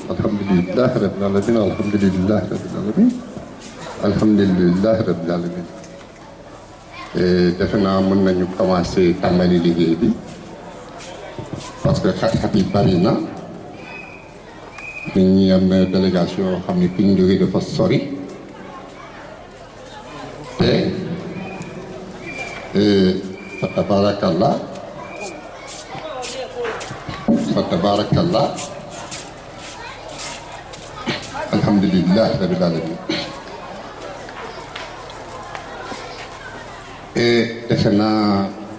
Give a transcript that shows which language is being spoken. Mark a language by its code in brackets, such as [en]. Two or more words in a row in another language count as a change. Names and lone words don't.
[ar] الحمد لله رب العالمين الحمد لله رب العالمين الحمد لله رب العالمين [wo] defe naa mën nañu commencer tàmbali liggéey bi [fr] parce que [wo] xat-xat yi bari na nit ñi am na délégation yoo xam ne fi ñu jógee dafa sori te fa [ar] تبارك الله الحمد لله رب العالمين [wo] defe naa